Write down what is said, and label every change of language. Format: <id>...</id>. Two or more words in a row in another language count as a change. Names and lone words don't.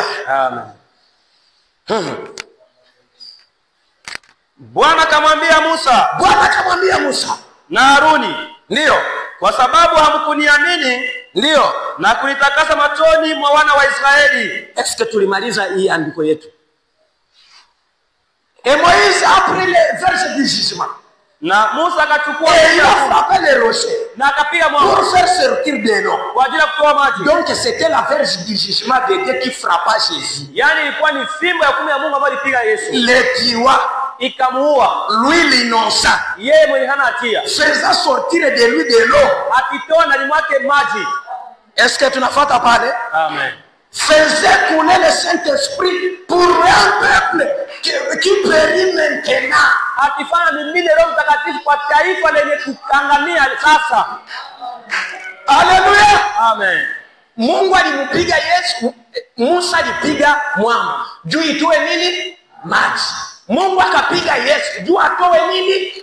<sw>Amen. Bwana akamwambia Musa Bwana akamwambia Musa na Haruni, ndio, kwa sababu hamkuniamini ndio. na kunitakasa machoni mwa wana wa Israeli. Eske tulimaliza hii andiko yetu?</sw> <fr>Et Moïse a pris les versets du jugement.</fr> <sw>Na Musa akachukua</sw> <fr>Et il a frappé les rochers</fr> <sw>na akapiga mwamba</sw> <fr>pour faire sortir de l'eau.</fr> <sw>kwa ajili ya kutoa maji.</sw> <fr>Donc c'était la verge du jugement de Dieu qui frappa Jésus.</fr> <sw>Yaani ilikuwa ni fimbo ya hukumu ya Mungu ambayo ilipiga Yesu</sw> <fr>Le tuant,</fr> <sw>ikamuua</sw> <fr>lui l'innocent,</fr> <sw>yeye mwenye hana hatia,</sw> <fr>faisant sortir de lui de l'eau.</fr> <sw>akitoa ndani mwake maji.</sw> <fr>Est-ce que</fr> <sw>tunafuata pale? Amen.</sw> <fr>Faisait couler le Saint-Esprit pour un peuple qui périt maintenant.</fr> <sw>Akifanya mimine Roho Mtakatifu kwa taifa lenye kuangamia sasa. Haleluya. Amen. Mungu alimpiga Yesu, Musa alipiga mwamba juu itoe nini? Maji. Mungu akapiga Yesu juu atoe nini?</sw>